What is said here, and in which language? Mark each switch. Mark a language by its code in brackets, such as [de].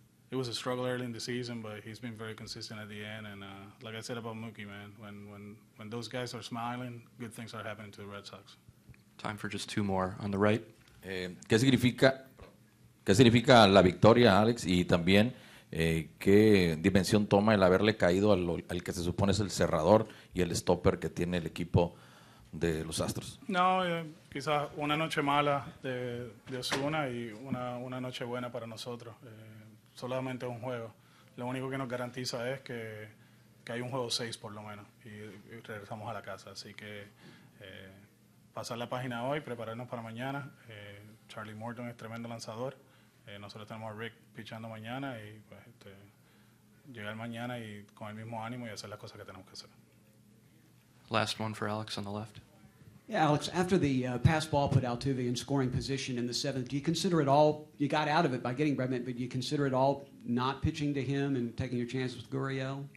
[en] it was a struggle early in the season, but he's been very consistent at the end. And like I said about Mookie, man, when those guys are smiling, good things are happening to the Red Sox. Time for just two more on the right. [es] ¿Qué significa la victoria, Alex? Y también, ¿qué dimensión toma el haberle caído al que se supone es el cerrador y el stopper que tiene el equipo de los Astros? No, quizás una noche mala de Osuna y una noche buena para nosotros. Solamente un juego. Lo único que nos garantiza es que hay un juego 6 por lo menos y regresamos a la casa. Así que pasar la página hoy, prepararnos para mañana. Charlie Morton es tremendo lanzador. Nosotros tenemos a Rick pichando mañana y pues, llegar mañana y con el mismo ánimo y hacer las cosas que tenemos que hacer. [en] Last one for Alex on the left. Yeah, Alex, after the pass ball put Altuve in scoring position in the 7th, do you consider it all, you got out of it by getting Bregman, but do you consider it all not pitching to him and taking your chances with Gurriel?